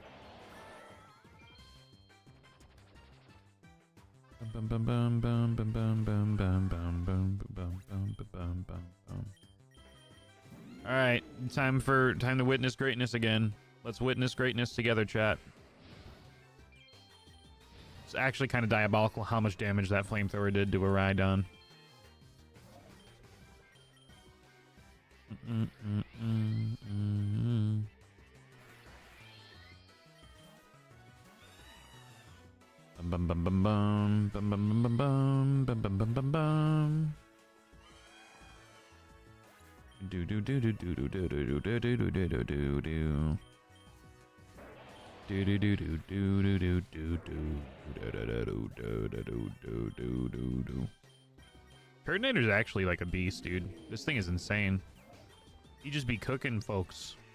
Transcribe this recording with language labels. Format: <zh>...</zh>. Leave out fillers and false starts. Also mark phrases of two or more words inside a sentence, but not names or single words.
<en>All right, time to witness greatness again. Let's witness greatness together, chat. It's actually kind of diabolical how much damage that flamethrower did to a Rhydon. Bum bum bum bum bum bum bum bum bum bum bum bum bum. Do do do do do do do do do do do do do do do. Do do do do do do do do do. Coordinator's actually like a beast, dude. This thing is insane. You just be cooking, folks.</en>